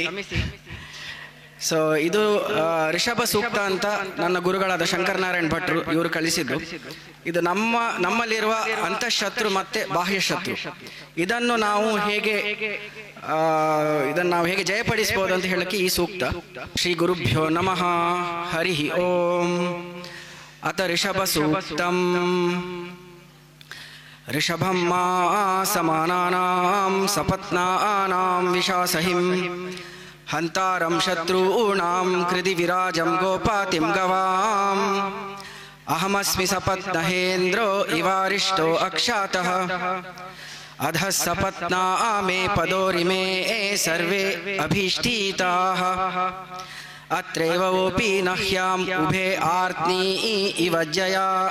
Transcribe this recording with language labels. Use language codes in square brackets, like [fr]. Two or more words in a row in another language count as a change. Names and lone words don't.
[kn] ಸೊ ಇದು ರಿಷಭ ಸೂಕ್ತ ಅಂತ ನನ್ನ ಗುರುಗಳಾದ ಶಂಕರನಾರಾಯಣ್ ಭಟ್ರು ಇವರು ಕಳಿಸಿದ್ದು. ಇದು ನಮ್ಮಲ್ಲಿರುವ ಅಂತಃಶತ್ರು ಮತ್ತೆ ಬಾಹ್ಯ ಶತ್ರು, ಇದನ್ನು ನಾವು ಹೇಗೆ ಜಯಪಡಿಸಬಹುದು ಅಂತ ಹೇಳಕ್ಕೆ ಈ ಸೂಕ್ತ. [sa] ಶ್ರೀ ಗುರುಭ್ಯೋ ನಮಃ. ಹರಿ ಓಂ. ಅತ ರಿಷಭ ಸೂಕ್ತಂ. ऋषभं समानानां सपत्नानां विशासहिं हंतारं शत्रूणां कृति विराजं गोपातिं गवाम् ಅಹಮಸ್ಮಿ ಸಪತ್ನಹೇಂದ್ರೋ ಇವಾರಿಷ್ಟೋ ಅಕ್ಷಾತಃ ಅಧಃ ಸಪತ್ನಾ ಮೇ ಪದೋರಿಮೇ ಸರ್ವೇ ಅಭೀಷ್ಟೀತಾಃ ಅತ್ರೈವ ಓಪಿ ನಹ್ಯಾಂ ಉಭೇ ಆರ್ತ್ನೀ ಇವ ಜಯಾ